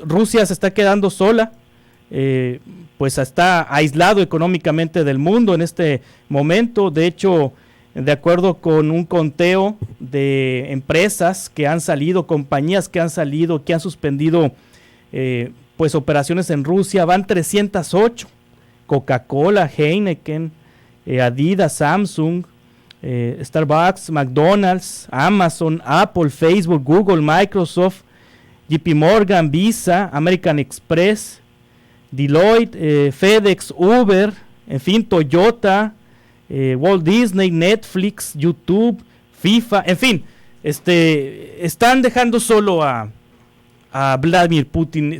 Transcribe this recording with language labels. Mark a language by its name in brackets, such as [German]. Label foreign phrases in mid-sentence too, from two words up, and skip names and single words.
[Spanish] Rusia se está quedando sola, pues está aislado económicamente del mundo en este momento. De hecho, de acuerdo con un conteo de empresas que han salido, compañías que han salido, que han suspendido pues operaciones en Rusia, van 308. Coca-Cola, Heineken, Adidas, Samsung, Starbucks, McDonald's, Amazon, Apple, Facebook, Google, Microsoft, JP Morgan, Visa, American Express, Deloitte, FedEx, Uber, en fin, Toyota, Walt Disney, Netflix, YouTube, FIFA, en fin, están dejando solo a Vladimir Putin.